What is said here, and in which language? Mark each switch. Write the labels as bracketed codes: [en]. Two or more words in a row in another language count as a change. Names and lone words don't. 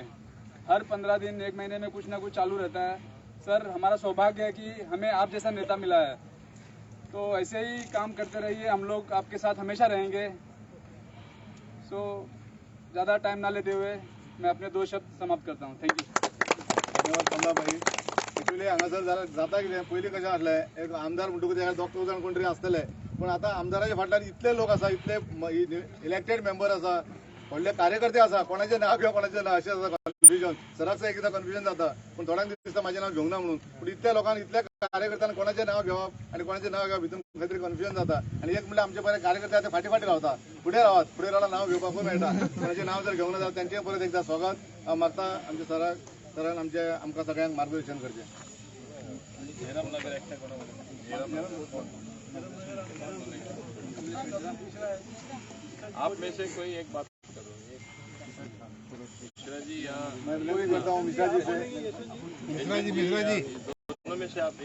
[hi] हर 15 दिन 1 महीने में कुछ ना कुछ चालू रहता है. सर हमारा सौभाग्य है कि हमें आप जैसा नेता मिला है. तो ऐसे ही काम करते रहिए, हम लोग आपके साथ हमेशा रहेंगे. सो ज़्यादा टाइम ना लेते हुए मैं अपने 2 शब्द समाप्त करता हूँ. [en] थँक्यू. [hi] धन्यवाद कमलाबाई. [kok] ॲक्च्युली हांगासर जाता कितें, पयलीं कशें आसलें, एक आमदार म्हणटकूच ताका 2 जाण कोण तरी आसतले. पण आता आमदाराच्या फाटल्यान इतले लोक आसा, इतले इलेक्टेड मेंबर आसा, व्हडले कार्यकर्ते आसा, कोणाचें नांव घेवप कोणाचें ना अशें आसा कन्फ्युजन. सराक एकदां कन्फ्युजन जाता, पूण थोड्यांक दिसता म्हाजें नांव घेवंक ना म्हणून. पूण इतल्या लोकांक, इतल्या कार्यकर्त्यांक कोणाचें नांव घेवप आनी कोणाचें नांव घेवप हितून खंय तरी कन्फ्युजन जाता. आनी एक म्हणल्यार आमचे बरे कार्यकर्ते आतां फाटी फाटी रावता. फुडें रावल्यार नांव घेवपाकूय मेळटा. कोणाचें नांव जर घेवंक ना जाल्यार तेंचेय परत एकदां स्वागत हांव मागता. आमच्या सरान आमकां सगळ्यांक मार्गदर्शन करचें. [hi] आप में से कोई एक बात करो. मिश्रा जी यहाँ मैं वही करता हूँ. मिश्रा जी दोनों में से आप एक